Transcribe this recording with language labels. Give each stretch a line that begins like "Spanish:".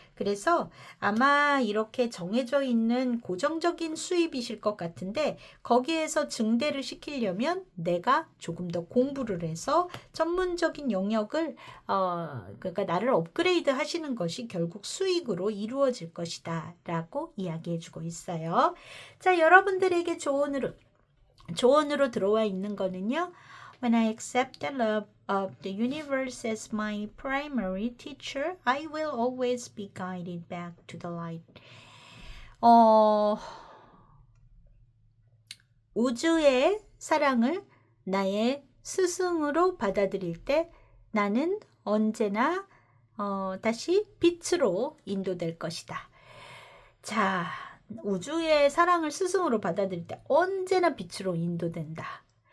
Korean: 그래서 아마 이렇게 정해져 있는 고정적인 수입이실 것 같은데 거기에서 증대를 시키려면 내가 조금 더 공부를 해서 전문적인 영역을 그러니까 나를 업그레이드 하시는 것이 결국 수익으로 이루어질 것이다 라고 이야기해 주고 있어요. 자, 여러분들에게 조언으로 들어와 있는 거는요.
English: When I accept the love of the universe as my primary teacher, I will always be guided back to the light.
Korean: 우주의 사랑을 나의 스승으로 받아들일 때 나는 언제나 다시 빛으로 인도될 것이다. 자, 우주의 사랑을 스승으로 받아들일 때 언제나 빛으로 인도된다.